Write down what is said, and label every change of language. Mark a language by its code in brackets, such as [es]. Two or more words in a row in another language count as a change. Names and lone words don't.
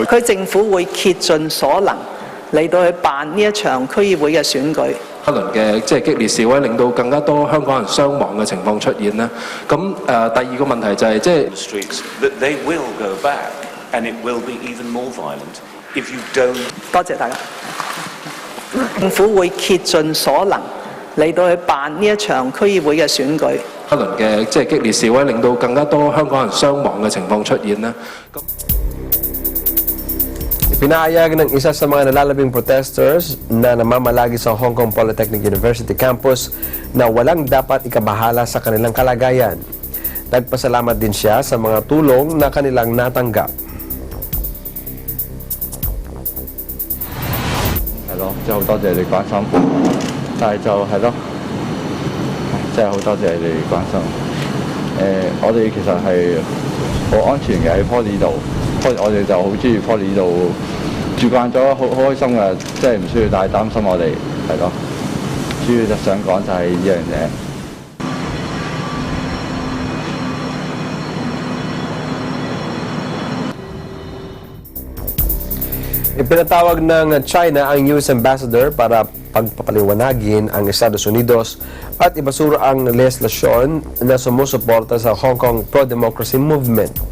[yue] 區政府會竭盡所能嚟到去辦呢一場區議會嘅選舉。一輪嘅激烈示威，令到更加多香港人傷亡嘅情況出現啦。咁第二個問題就係 [en] they will go back and it will be even more violent if you don't. [yue] 多謝大家。政府會竭盡所能嚟到去辦呢一場區議會嘅選舉。一輪嘅激烈示威，令到更加多香港人傷亡嘅情況出現啦。 [tl] Pinahayag ng isa sa mga nalalabing protesters na namamalagi sa Hong Kong Polytechnic University campus na walang dapat ikabahala sa kanilang kalagayan. Nagpasalamat din siya sa mga tulong na kanilang natanggap. [yue] 係咯，即係好多謝你關心，但係就係咯，即係好多謝你關心。我哋其實係好安全嘅喺 Poly 度，我哋就好中意 Poly 度住慣咗，好開心嘅，即係唔需要太擔心我哋，係咯。主要就想講就係呢樣嘢。 [tl] Ipinatawag ng China ang [en] US Ambassador [tl] para pagpapaliwanagin ang Estados Unidos at ibasura ang legislasyon na sumusuporta sa Hong Kong [en] pro-democracy movement.